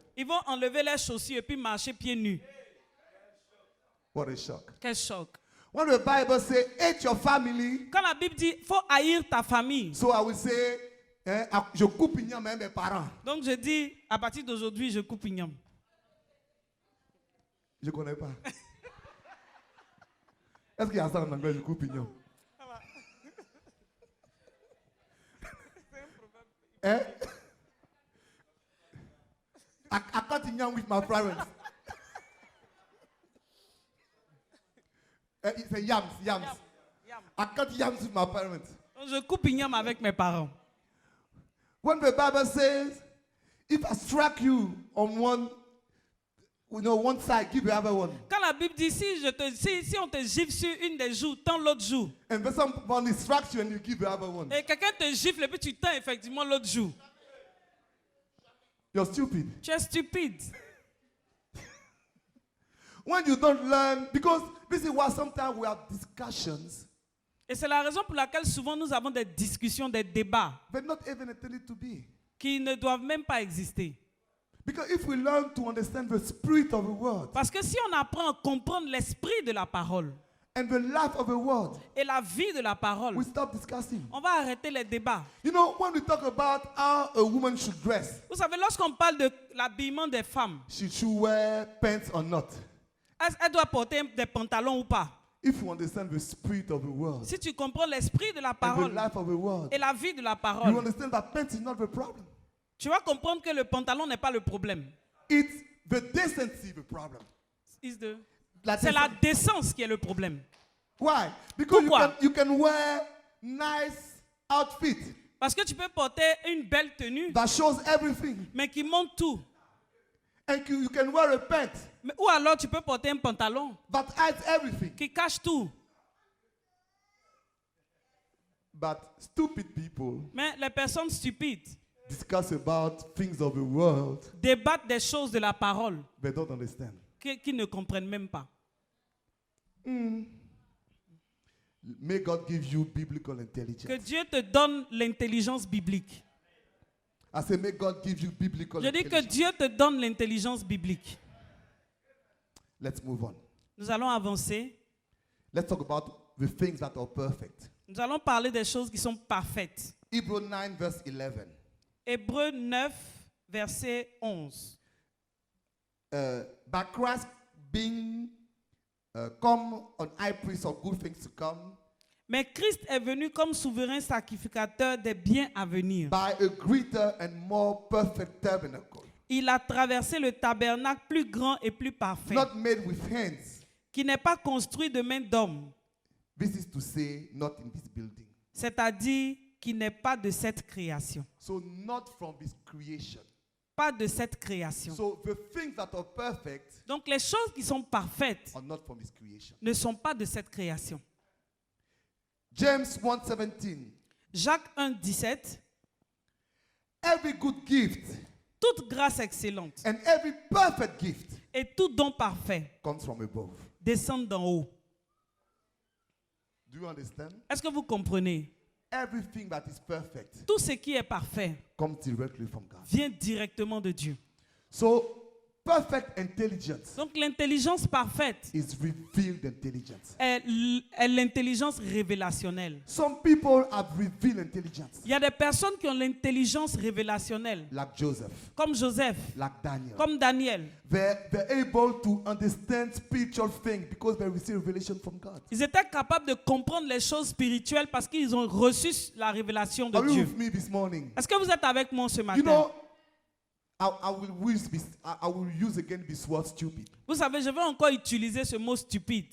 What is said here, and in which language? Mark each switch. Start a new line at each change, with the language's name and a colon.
French: ils vont enlever les chaussures et puis marcher pieds nus.
English: What a shock.
French: Quel choc.
English: When the Bible says, hate your family,
French: Quand la Bible dit faut haïr ta famille,
English: so I will say,
French: je coupe même mes parents. donc je dis à partir d'aujourd'hui je coupe igname. Je connais pas. Est-ce qu'il y a ça en anglais, je coupe igname? Eh?
English: I cut igname with my parents. It's a yams. I cut yams with my parents.
French: Donc je coupe igname avec mes parents.
English: When the Bible says, if I strike you on one side, give the other one.
French: Quand la Bible dit si on te gifle sur une des joues, tends l'autre joue.
English: And then someone strikes you and you give the other one.
French: Et quelqu'un te gifle et puis tu tends effectivement l'autre joue.
English: You're stupid.
French: Tu es stupide.
English: When you don't learn, because this is why sometimes we have discussions,
French: Et c'est la raison pour laquelle souvent nous avons des discussions, des débats
English: but not even intended to be.
French: qui ne doivent même pas exister.
English: Because if we learn to understand the spirit of the word
French: Parce que si on apprend à comprendre l'esprit de la parole
English: and the life of the word,
French: et la vie de la parole,
English: we stop discussing.
French: on va arrêter les débats.
English: You know, when we talk about how a woman should dress,
French: Vous savez, lorsqu'on parle de l'habillement des femmes,
English: she should wear pants or not.
French: elle doit porter des pantalons ou pas.
English: If you understand the spirit of the word
French: Si tu comprends l'esprit de la
English: and the
French: parole
English: life of the word,
French: et la vie de la
English: you
French: parole,
English: understand that pants is not the problem.
French: tu vas comprendre que le pantalon n'est pas le problème.
English: It's the decency the problem.
French: C'est la décence qui est le problème.
English: Why? Because
French: Pourquoi?
English: you can wear nice outfit
French: Parce que tu peux porter une belle tenue,
English: that shows everything,
French: mais qui montre tout.
English: and you can wear a pant
French: Ou alors tu peux porter un pantalon
English: that hides everything.
French: qui cache tout.
English: But stupid people
French: Mais les personnes stupides
English: discuss about things of the world
French: débattent des choses de la parole
English: they don't understand.
French: qui ne comprennent même pas.
English: May God give you biblical intelligence.
French: Que Dieu te donne l'intelligence biblique.
English: I say, may God give you biblical
French: Je dis que
English: intelligence.
French: Dieu te donne l'intelligence biblique.
English: Let's move on.
French: Nous allons avancer.
English: Let's talk about the things that are perfect.
French: Nous allons parler des choses qui sont parfaites.
English: Hebrews 9, verse 11.
French: Hébreux 9, verset 11.
English: By Christ being come on high priest of good things to come,
French: Mais Christ est venu comme souverain sacrificateur des biens à venir.
English: by a greater and more perfect tabernacle,
French: Il a traversé le tabernacle plus grand et plus parfait,
English: not made with hands.
French: qui n'est pas construit de main d'homme,
English: This is to say, not in this building.
French: c'est-à-dire qui n'est pas de cette création.
English: So not from this creation.
French: Pas de cette création.
English: So the things that are perfect
French: Donc les choses qui sont parfaites
English: are not from this creation.
French: ne sont pas de cette création.
English: James 1:17.
French: Jacques 1, 17.
English: Every good gift
French: Toute grâce excellente
English: and every perfect gift
French: et tout don parfait
English: comes from above.
French: descendent d'en haut.
English: Do you understand?
French: Est-ce que vous comprenez?
English: Everything that is perfect
French: Tout ce qui est parfait
English: comes directly from God.
French: vient directement de Dieu.
English: So, perfect intelligence
French: Donc l'intelligence parfaite
English: is revealed intelligence.
French: est l'intelligence révélationnelle.
English: Some people have revealed intelligence,
French: Il y a des personnes qui ont l'intelligence révélationnelle,
English: like Joseph,
French: comme Joseph,
English: like Daniel.
French: comme Daniel.
English: They're able to understand spiritual things because they receive revelation from God.
French: Ils étaient capables de comprendre les choses spirituelles parce qu'ils ont reçu la révélation de
English: Are you
French: Dieu.
English: with me this morning?
French: Est-ce que vous êtes avec moi ce
English: You
French: matin?
English: know, I will use again this word stupid,
French: Vous savez, je vais encore utiliser ce mot stupide